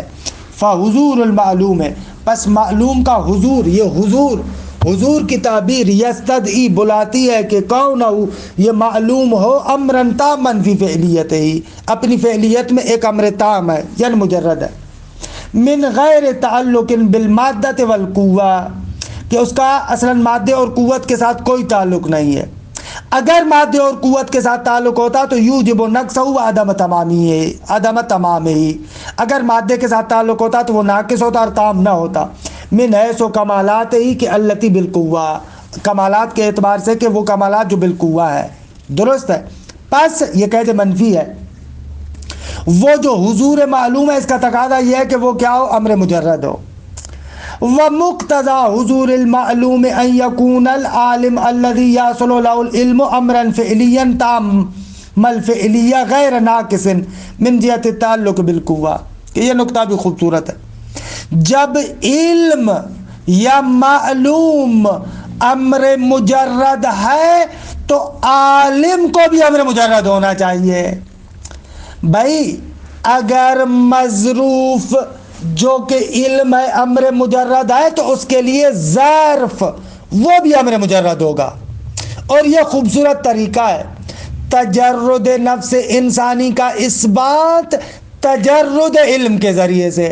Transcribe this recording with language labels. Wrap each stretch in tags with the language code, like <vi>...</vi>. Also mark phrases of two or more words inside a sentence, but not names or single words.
<ar>فحضور المعلوم</ar> <ur>ہے، پس معلوم کا حضور، یہ حضور کی تعبیر یستدعی بلاتی ہے کہ کون ہو یہ معلوم ہو</ur> <ar>امرن تاما فی فعلیت ہی،</ar> <ur>اپنی فعلیت میں ایک امر تام ہے یعنی مجرد ہے،</ur> <ar>من غیر تعلق بالمادۃ والقوہ،</ar> <ur>کہ اس کا اصلا مادے اور قوت کے ساتھ کوئی تعلق نہیں ہے۔ اگر مادے اور قوت کے ساتھ تعلق ہوتا تو</ur> <ar>یوجب نقصہ و عدم تمام ہی،</ar> <ur>اگر مادے کے ساتھ تعلق ہوتا تو وہ ناقص ہوتا اور تام نہ ہوتا،</ur> <ar>من حیث و کمالات ہی کہ التی بالقوہ،</ar> <ur>کمالات کے اعتبار سے کہ وہ کمالات جو بالقوہ ہے۔ درست ہے، پس یہ قید منفی ہے، وہ جو حضور معلوم ہے اس کا تقاضا یہ ہے کہ وہ کیا ہو؟ امر مجرد ہو۔</ur> <ar>ومقتضى حضور المعلوم ان يكون العالم الذي يحصل له العلم امرا فعليا تام الفعلية غير ناقص من جهة التعلق بالقوة،</ar> <ur>کہ یہ نقطہ بھی خوبصورت ہے۔ جب علم یا معلوم امر مجرد ہے تو عالم کو بھی امر مجرد ہونا چاہیے۔ بھائی اگر مظروف جو کہ علم ہے امر مجرد ہے تو اس کے لیے ظرف وہ بھی امر مجرد ہوگا، اور یہ خوبصورت طریقہ ہے تجرد نفس انسانی کا اثبات تجرد علم کے ذریعے سے.</ur>